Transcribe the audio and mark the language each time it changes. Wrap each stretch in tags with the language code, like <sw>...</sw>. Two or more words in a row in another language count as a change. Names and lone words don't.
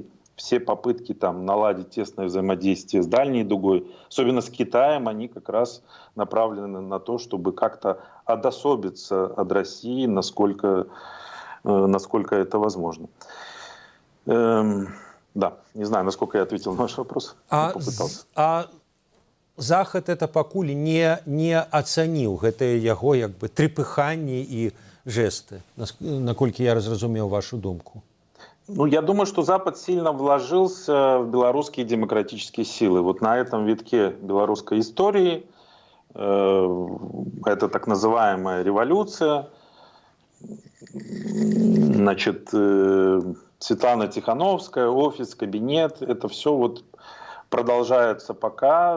<ru>Все попытки там наладить тесное взаимодействие с дальней дугой, особенно с Китаем, они как раз направлены на то, чтобы как-то одособиться от России, насколько это возможно. Да, не знаю, насколько я ответил на ваш вопрос.</ru> <be>Захад это пакуль не ацаніў гэтыя яго як бы трепыханні і жесты, наколькі я зразумеў вашу думку. Ну,</be> <ru>я думаю, что Запад сильно вложился в белорусские демократические силы. Вот на этом витке белорусской истории, это так называемая революция, значит, Светлана Тихановская, офис, кабинет, это все вот продолжается пока.</ru>